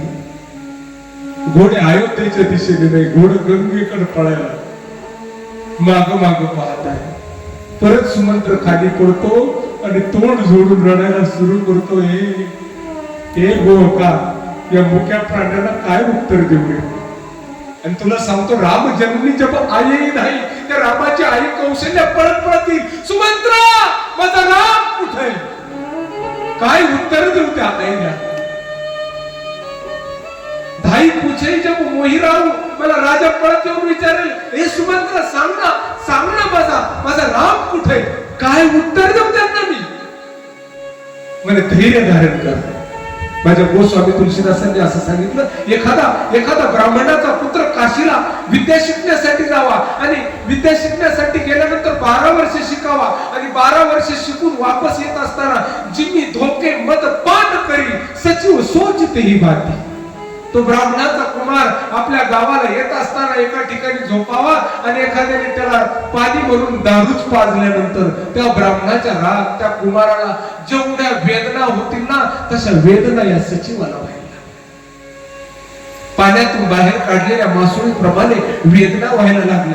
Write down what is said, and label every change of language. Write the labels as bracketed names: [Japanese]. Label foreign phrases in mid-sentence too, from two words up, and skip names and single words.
[Marathi] घोडे अयोध्येच्या दिशेने नाही, घोडे गंगेकडे पळायला माग माग पाहताय. परत सुमंत्र खाली पडतो आणि तोंड जोडून रडायला सुरू करतो. हे गोका, या मुक्या प्राण्याला काय उत्तर देऊ रे. आणि तुला सांगतो राम जन्मी जब आई नाही, त्या रामाची आई कौशल्य पळत पळत येईल. सुमंत्रा माझा राम कुठे, काय उत्तर देऊ त्या आईला. [Awadhi] धाई पूछे जब मोही राहू, [Marathi] मला राजा पळत येऊन विचारेल, हे सुमंत्रा सांग ना माझा राम कुठे, काय उत्तर देऊ त्यांना मी. म्हणे धैर्य धारण कर. माझ्या गोस्वामी तुलसीदासांनी असं सांगितलं, एखादा ब्राह्मणाचा पुत्र काशीला विद्या शिकण्यासाठी जावा आणि विद्या शिकण्यासाठी गेल्यानंतर 12 वर्ष वर्ष शिकावा आणि 12 वर्ष शिकून वापस येत असताना [Awadhi] जिम्मी धोके मत पान करी सचिव सोचते ही बाती. [Marathi] तो ब्राह्मणाचा कुमार आपल्या गावाला येत असताना एका ठिकाणी झोपावा आणि एखाद्याने त्याला पाणी भरून दारूच पाजल्यानंतर त्या ब्राह्मणाच्या राग त्या कुमाराला जेवढ्या वेदना होतील ना तशा वेदना या सचिवाला व्हायला. पाण्यातून बाहेर काढलेल्या मासोळीप्रमाणे वेदना व्हायला लागल्या.